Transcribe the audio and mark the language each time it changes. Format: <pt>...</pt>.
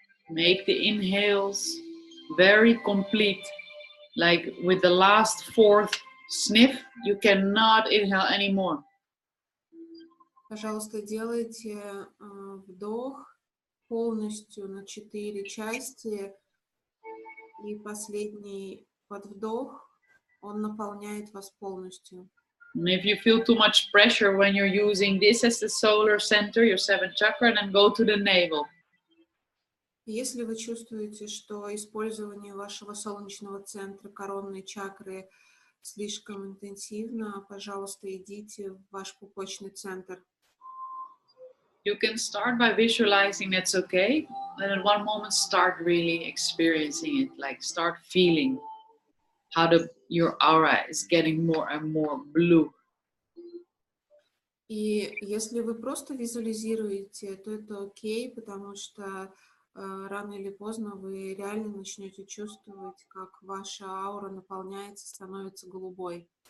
<en>Make the inhales very complete. Like with the last fourth sniff, you cannot inhale anymore.</en> <ru>Пожалуйста, делайте вдох полностью на 4 части, и последний подвдох, он наполняет вас полностью.</ru> <en>And if you feel too much pressure when you're using this as the solar center, your seventh chakra, then go to the navel.</en> <ru>Если вы чувствуете, что использование вашего солнечного центра, коронной чакры слишком интенсивно, пожалуйста, идите в ваш пупочный центр.</ru> <en>You can start by visualizing that's okay, and at one moment start really experiencing it, like start feeling how your aura is getting more and more blue.</en> <ru>И если вы просто визуализируете, то это окей, потому что рано или поздно вы реально начнете чувствовать, как ваша аура наполняется, становится голубой.</ru>